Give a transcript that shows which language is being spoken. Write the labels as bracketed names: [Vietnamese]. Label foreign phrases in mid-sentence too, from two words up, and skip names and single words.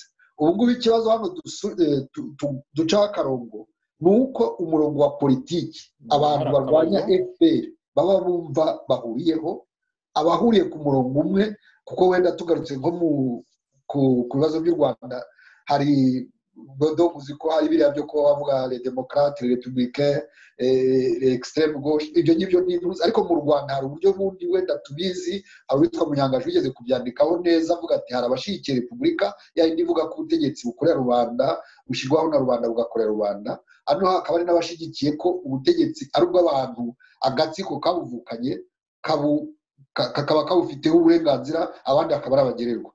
[Kinyarwanda] Ubu ngubu ikibazo hano ducaho akarongo ni uko umurongo wa politiki abantu barwanya FPR baba bumva bahuriyeho, abahuriye ku murongo umwe, kuko wenda tugarutse nko ku bibazo by'u Rwanda hari dodo muziko hari biriya byo ko bavuga [French] les démocrates, les républicains, les extrême gauche, [Kinyarwanda] ibyo ngibyo n'intuzi. Ariko mu Rwanda hari uburyo bundi wenda tubizi, hari witwa Munyangaje wigeze kubyandikaho neza avuga ati hari abashigikiye repubulika yindi ivuga ko ubutegetsi bukorera rubanda bushyirwaho na rubanda bugakorera rubanda. Hano hakaba ari n'abashigikiye ko ubutegetsi ari ubw'abantu agatsiko kabuvukanye kakaba kabufiteho uburenganzira abandi akaba ari abagererwa.